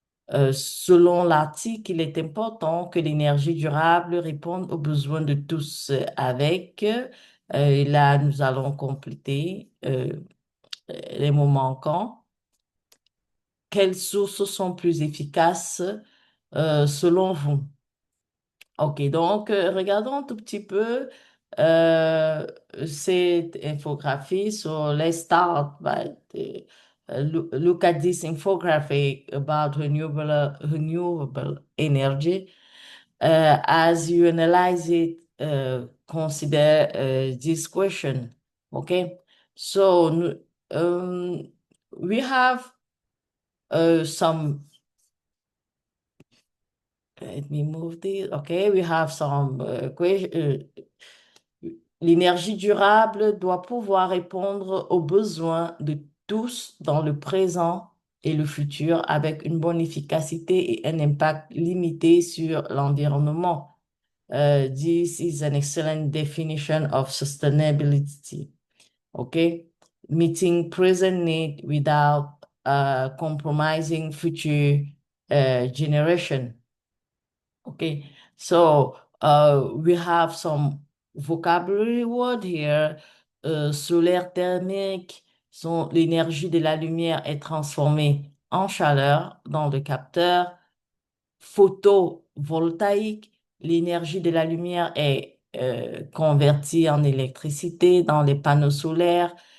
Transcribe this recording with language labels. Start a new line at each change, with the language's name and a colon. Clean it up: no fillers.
French: Selon l'article, il est important que l'énergie durable réponde aux besoins de tous avec, et là, nous allons compléter les mots manquants. Quelles sources sont plus efficaces selon vous? OK, donc regardons un tout petit peu euh, cette infographie.
English: So let's start by look at this infographic about renewable energy. As you analyze it, consider this question. Okay, so we have some. Let me move this. Okay, we have some question.
French: L'énergie durable doit pouvoir répondre aux besoins de tous dans le présent et le futur avec une bonne efficacité et un impact limité sur l'environnement.
English: This is an excellent definition of sustainability. Okay, meeting present need without compromising future generation. Okay, so We have some vocabulary word here.
French: Solaire thermique, l'énergie de la lumière est transformée en chaleur dans le capteur. Photovoltaïque, l'énergie de la lumière est convertie en électricité dans les panneaux solaires.